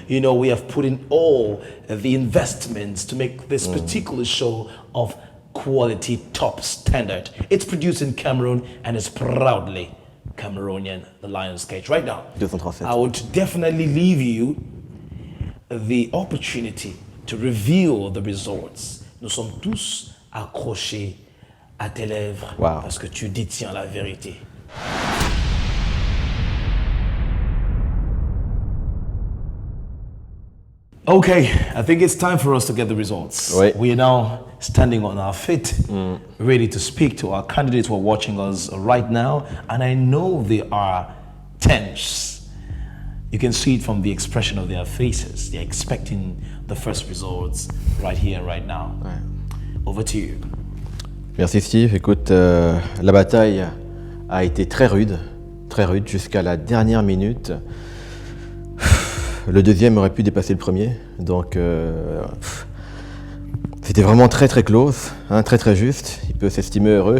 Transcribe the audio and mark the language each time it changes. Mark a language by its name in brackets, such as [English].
[English] You know, we have put in all the investments to make this particular show of quality, top standard. It's produced in Cameroon, and it's proudly Cameroonian, the Lion's Cage. Right now, I would definitely leave you the opportunity to reveal the results. [French] Nous sommes tous accrochés à tes lèvres parce que tu détiens la vérité. [English] Okay, I think it's time for us to get the results. [French] Oui. [English] We are now standing on our feet, ready to speak to our candidates who are watching us right now, and I know they are tense. You can see it from the expression of their faces. They're expecting the first results right here and right now. [French] Ouais. [English] Over to you. [French] Merci Steve. Écoute, la bataille a été très rude jusqu'à la dernière minute. Le deuxième aurait pu dépasser le premier, donc c'était vraiment très très close, hein, très très juste. Il peut s'estimer heureux.